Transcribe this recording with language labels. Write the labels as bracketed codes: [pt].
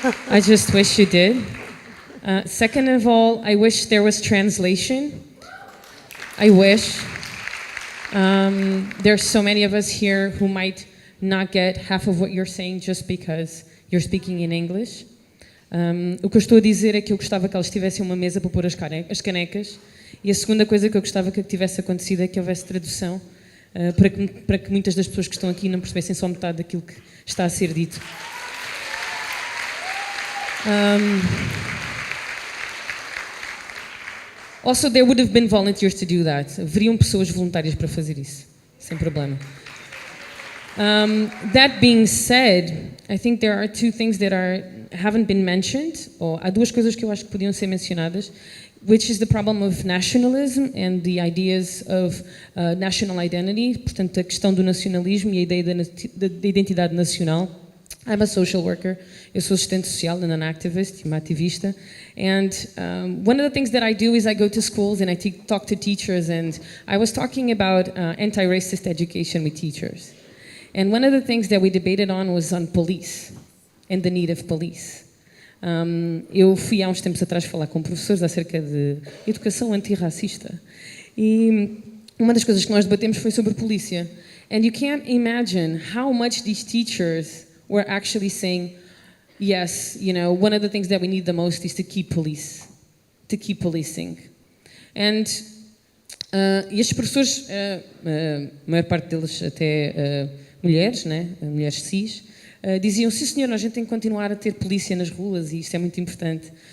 [en] I just wish you did. Second of all, I wish there was translation. I wish. There's so many of us here who might not get half of what you're saying just because you're speaking in English. [pt] O que eu estou a dizer é que eu gostava que eles tivessem uma mesa para pôr as canecas. E a segunda coisa que eu gostava que tivesse acontecido é que houvesse tradução para que muitas das pessoas que estão aqui não percebessem só metade daquilo que está a ser dito. [en] Also, there would have been volunteers to do that. [pt] Haveriam pessoas voluntárias para fazer isso, sem problema. [en] That being said, I think there are 2 things that haven't been mentioned, [pt] ou há 2 coisas que eu acho que podiam ser mencionadas, [en] which is the problem of nationalism and the ideas of national identity, [pt] portanto, a questão do nacionalismo e a ideia da identidade nacional. [en] I'm a social worker. [pt] Eu sou assistente social [en] and an activist, [pt] uma ativista. [en] And one of the things that I do is I go to schools and I talk to teachers, and I was talking about anti-racist education with teachers. And one of the things that we debated on was on police and the need of police. [pt] Eu fui há uns tempos atrás falar com professores acerca de educação anti-racista. E uma das coisas que nós debatemos foi sobre polícia. [en] And you can't imagine how much these teachers were actually saying, yes, you know, one of the things that we need the most is to keep policing. [pt] And e estes professores, a maior parte deles até mulheres, né, mulheres cis, diziam, sim senhor, a gente tem que continuar a ter polícia nas ruas e isto é muito importante.